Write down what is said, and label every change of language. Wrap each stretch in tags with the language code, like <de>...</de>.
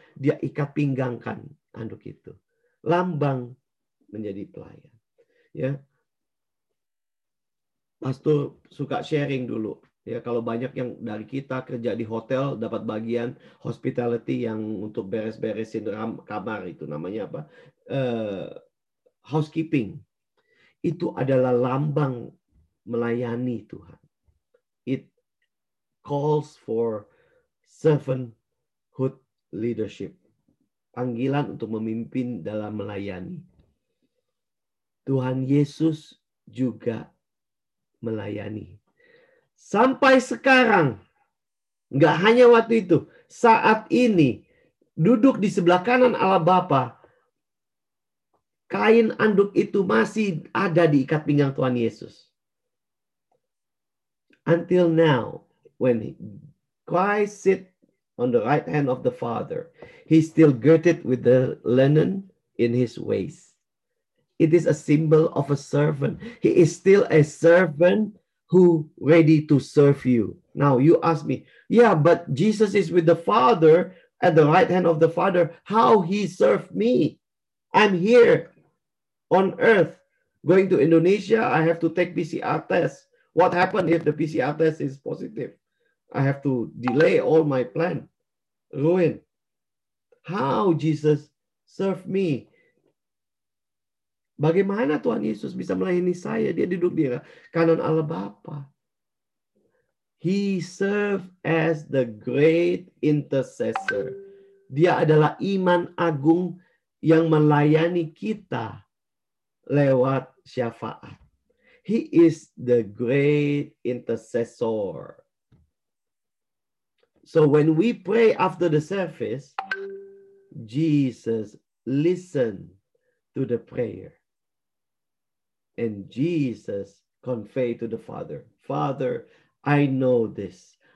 <id>Dia ikat pinggangkan handuk itu. Lambang menjadi pelayan. Ya. Pastor suka sharing dulu. Ya, kalau banyak yang dari kita kerja di hotel dapat bagian hospitality yang untuk beres-beresin kamar itu namanya apa? Housekeeping. Itu adalah lambang melayani Tuhan.</id> <en>It calls for servanthood leadership.</en> <id>Panggilan untuk memimpin dalam melayani. Tuhan Yesus juga melayani. Sampai sekarang, nggak hanya waktu itu, saat ini, duduk di sebelah kanan Allah Bapa, kain anduk itu masih ada di ikat pinggang Tuhan Yesus.</id> <en>Until now, when Christ sit on the right hand of the Father, he still girded with the linen in his waist. It is a symbol of a servant. He is still a servant who ready to serve you. Now you ask me, yeah, but Jesus is with the Father at the right hand of the Father. How he served me? I'm here on earth going to Indonesia. I have to take PCR test. What happened if the PCR test is positive? I have to delay all my plan. Ruin. How Jesus served me?</en> <id>Bagaimana Tuhan Yesus bisa melayani saya? Dia duduk di kanan Allah Bapa.</id> <en>He served as the great intercessor.</en> <id>Dia adalah iman agung yang melayani kita lewat syafaat.</id> <en>He is the great intercessor. So when we pray after the service, Jesus listen to the prayer. And Jesus convey to the Father, Father, I know this.</en>